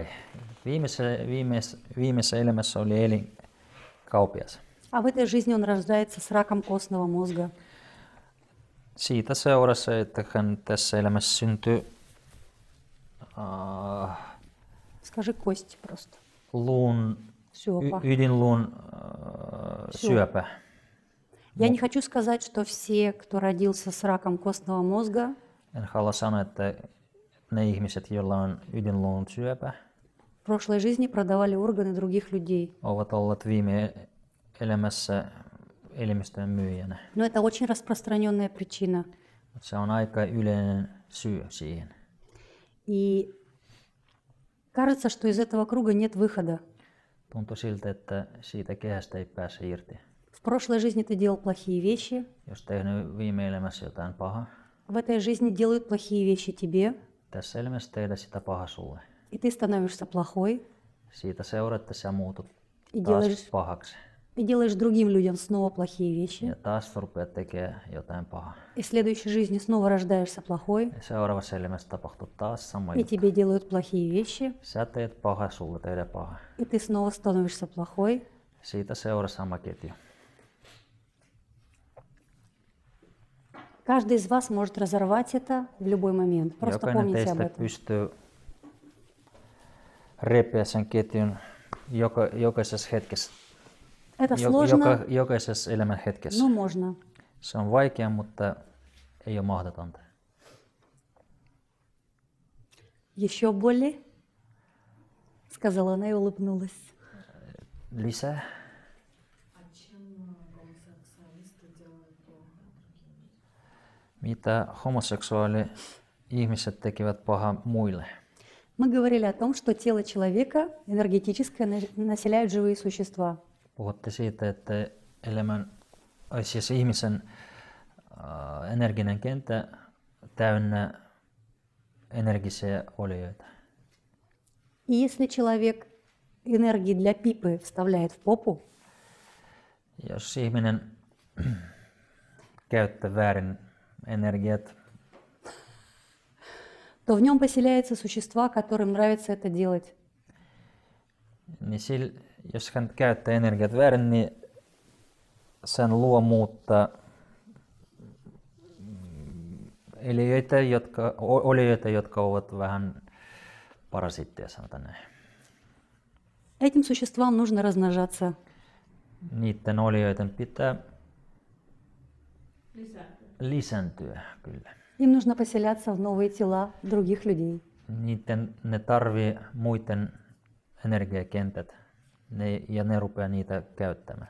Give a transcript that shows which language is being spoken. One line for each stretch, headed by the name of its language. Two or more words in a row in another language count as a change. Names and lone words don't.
Finnish: Viimeisessä elämässä oli elinkauppias.
Russian: А в этой жизни он рождается с раком костного мозга.
Finnish: Siitä seurasi, että hän tässä elämässä syntyy
Russian: Скажи кость просто.
Finnish: ydinluun syöpä.
Russian: Я не хочу сказать, что все, кто родился с раком костного мозга,
Finnish: En halua sanoa, että ne ihmiset, joilla on ydinluun syöpä,
Russian: в прошлой жизни продавали органы других людей.
Finnish: ovat olleet viime elämässä elimistöjen myyjänä.
Russian: Но это очень распространенная причина.
Finnish: Se on aika yleinen syy siihen.
Russian: И кажется, что из этого круга нет выхода.
Finnish: Tuntuu siltä, että siitä kehästä ei pääse irti.
Russian: В прошлой жизни ты делал плохие вещи.
Finnish: Jos tehnyt viime elämässä jotain pahaa,
Russian: В этой жизни делают плохие вещи тебе.
Finnish: tässä elämässä tehdään sitä pahaa sulle.
Russian: И ты становишься плохой.
Finnish: Siitä seuraa, että sä muutut
Russian: И
Finnish: taas
Russian: делаешь,
Finnish: pahaksi.
Russian: и делаешь другим людям снова плохие вещи.
Finnish: Ja taas rupeat tekemään jotain pahaa.
Russian: И в следующей жизни снова рождаешься плохой.
Finnish: Ja seuraavassa elämässä tapahtuu taas sama
Russian: И
Finnish: juttu.
Russian: тебе делают плохие вещи.
Finnish: Sä teet pahaa, sulle tehdään pahaa.
Russian: И ты снова становишься плохой.
Finnish: Siitä seuraa sama ketju.
Russian: Каждый из вас может разорвать это в любой момент. Просто
Finnish: Jokainen
Russian: помните об
Finnish: teistä
Russian: этом.
Finnish: pystyy repiä sen ketjun jokaisessa hetkessä.
Russian: Это сложно,
Finnish: Jokaisessa elämän hetkessä.
Russian: но можно.
Finnish: Se on vaikea, mutta ei ole mahdotonta.
Russian: Еще более, сказала она и улыбнулась.
Finnish: Lisää. Mitä homoseksuaali-ihmiset tekevät pahaa muille?
Russian: Мы говорили о том, что тело человека энергетическое населяют живые существа.
Finnish: Puhutte siitä, että ihmisen energinen kenttä täynnä energisiä olioita.
Russian: И если человек энергии для пипы вставляет в попу,
Finnish: Jos ihminen käyttää väärin energiat,
Russian: то в нем поселяются существа, которым нравится это делать.
Finnish: niin jos hän käyttää energiat väärin, niin sen luo muuttaa olioita, jotka ovat vähän parasitteja, sanotaan näin.
Russian: Этим существам нужно размножаться.
Finnish: Niiden olioiden pitää lisääntyä, kyllä.
Russian: Им нужно поселяться в новые тела других людей.
Finnish: Ne tarvii muiden energiakentät ja ne rupeaa niitä käyttämään.